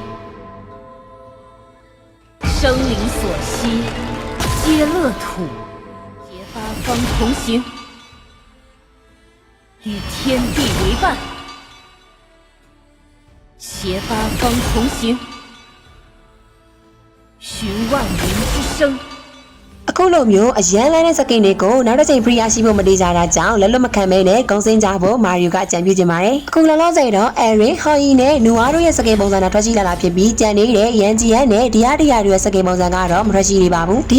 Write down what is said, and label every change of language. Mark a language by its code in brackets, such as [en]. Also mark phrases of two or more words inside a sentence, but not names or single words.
[zh] 生灵所希，皆乐土。结八方同行，与天地为伴。携八方同行，寻万民之声。 [my] အခုလိုမျိုးအရန်လိုင်းတဲ့စကင်တွေကိုနောက်တစ်ချိန် free ရရှိဖို့မတေးကြတာကြောင့်လက်လွတ်မခံမဲနဲ့ဂုံစင်းကြဖို့မာရီယိုကအကြံပြုချင်ပါတယ်။အခုလောလောဆယ်တော့အဲရင်ဟော် ရီနဲ့နူအားတို့ရဲ့စကင်ပုံစံနဲ့ထွက်ရှိလာတာဖြစ်ပြီးကြံနေတဲ့ရန်ဂျီယန်နဲ့ဒီယာတီယာတို့ရဲ့စကင်ပုံစံကတော့မထွက်ရှိသေးပါဘူး။ဒီယာ